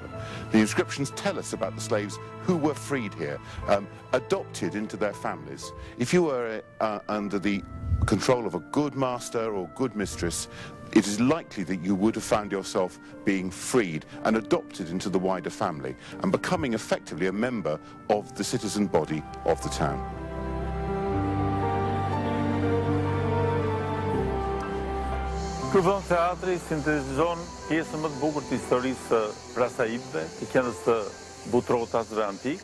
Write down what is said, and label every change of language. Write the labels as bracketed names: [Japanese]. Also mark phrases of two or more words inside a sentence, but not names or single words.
[English] The inscriptions tell us about the slaves who were freed here, adopted into their families. If you were under the control of a good master or good mistress, it is likely that you would have found yourself being freed and adopted into the wider family and becoming effectively a member of the citizen body of the town. [Albanian] Ky vend teatri sintetizon pjesën më të bukur të historisë së Prasaibëve, të qendrës së Butrotasve antik.